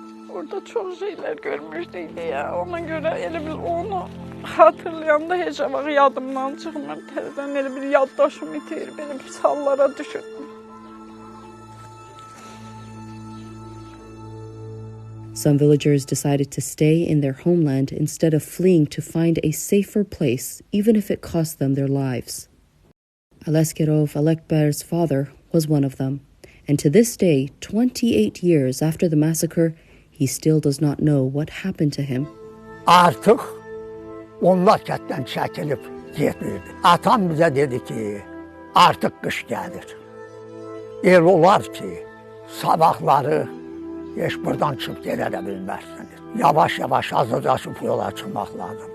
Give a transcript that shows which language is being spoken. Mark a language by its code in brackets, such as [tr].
[az] Orada çox şeylər görmüşdük deyə, ona görə elə bil onu hatırlayanda heç vaxt yadımdan çıxmır. Təzədən elə bir yaddaşım itir, belə bir hallara düşürdüm. [en] Some villagers decided to stay in their homeland instead of fleeing to find a safer place, even if it cost them their lives. Aleskerov Alekber's father was one of them, and to this day, 28 years after the massacre, he still does not know what happened to him. [az] Artıq onlar kətdən çəkilib getmirdi. Atam bizə dedi ki, artıq qış gəlir. El olar ki, sabahları heç buradan çıxıb gelə bilməzsiniz. Yavaş-yavaş hazırlaşıb yola çıxmaq lazım.